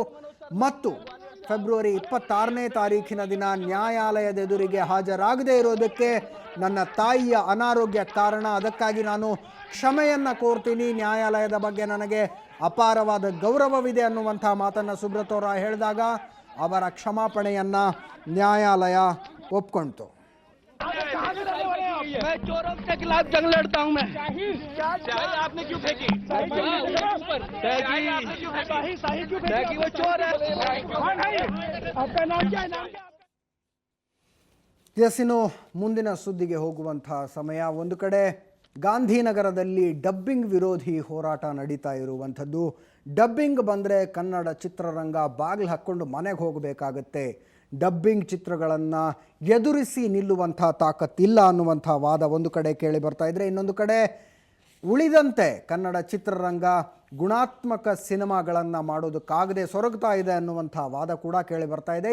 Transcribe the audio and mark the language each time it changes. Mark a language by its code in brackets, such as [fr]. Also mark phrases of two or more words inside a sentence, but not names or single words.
[kn] ಮತ್ತು ಫೆಬ್ರವರಿ 26ನೇ ತಾರೀಖಿನ ದಿನ ನ್ಯಾಯಾಲಯದ ಎದುರಿಗೆ ಹಾಜರಾಗದೇ ಇರೋದಕ್ಕೆ ನನ್ನ ತಾಯಿಯ ಅನಾರೋಗ್ಯ ಕಾರಣ, ಅದಕ್ಕಾಗಿ ನಾನು ಕ್ಷಮೆಯನ್ನು ಕೋರ್ತೀನಿ, ನ್ಯಾಯಾಲಯದ ಬಗ್ಗೆ ನನಗೆ ಅಪಾರವಾದ ಗೌರವವಿದೆ ಅನ್ನುವಂಥ ಮಾತನ್ನು ಸುಬ್ರತಾ ರಾಯ್ ಹೇಳಿದಾಗ ಅವರ ಕ್ಷಮಾಪಣೆಯನ್ನು ನ್ಯಾಯಾಲಯ ಒಪ್ಕೊಳ್ತು. [hi] मैं चोरों के खिलाफ जंग लड़ता हूं। मैं आपने क्यों फेंकी? वो चोर है। आपका नाम क्या है? [kn] ಇನ್ನು ಮುಂದಿನ ಸುದ್ದಿಗೆ ಹೋಗುವಂಥ ಸಮಯ. ಒಂದು ಕಡೆ ಗಾಂಧಿನಗರದಲ್ಲಿ ಡಬ್ಬಿಂಗ್ ವಿರೋಧಿ ಹೋರಾಟ ನಡೀತಾ ಇರುವಂಥದ್ದು. ಡಬ್ಬಿಂಗ್ ಬಂದರೆ ಕನ್ನಡ ಚಿತ್ರರಂಗ ಬಾಗಿಲು ಹಾಕ್ಕೊಂಡು ಮನೆಗೆ ಹೋಗಬೇಕಾಗತ್ತೆ, ಡಬ್ಬಿಂಗ್ ಚಿತ್ರಗಳನ್ನು ಎದುರಿಸಿ ನಿಲ್ಲುವಂಥ ತಾಕತ್ತಿಲ್ಲ ಅನ್ನುವಂಥ ವಾದ ಒಂದು ಕಡೆ ಕೇಳಿ ಬರ್ತಾ ಇದ್ರೆ, ಇನ್ನೊಂದು ಕಡೆ ಉಳಿದಂತೆ ಕನ್ನಡ ಚಿತ್ರರಂಗ ಗುಣಾತ್ಮಕ ಸಿನಿಮಾಗಳನ್ನು ಮಾಡೋದಕ್ಕಾಗದೆ ಸೊರಗ್ತಾ ಇದೆ ಅನ್ನುವಂಥ ವಾದ ಕೂಡ ಕೇಳಿ ಬರ್ತಾ ಇದೆ.